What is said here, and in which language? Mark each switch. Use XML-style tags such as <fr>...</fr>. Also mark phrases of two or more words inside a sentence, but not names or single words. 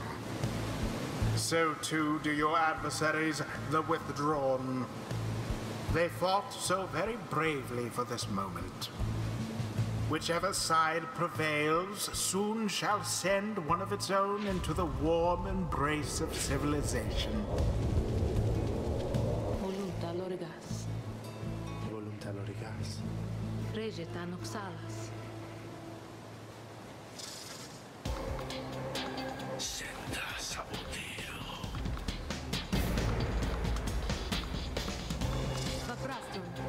<en>So too do your adversaries, the Withdrawn. They fought so very bravely for this moment. Whichever side prevails soon shall send one of its own into the warm embrace of civilization. Volunta lorigas, Volunta lorigas. regeta noxalas. Senta sabotero. Vaprastum,</en>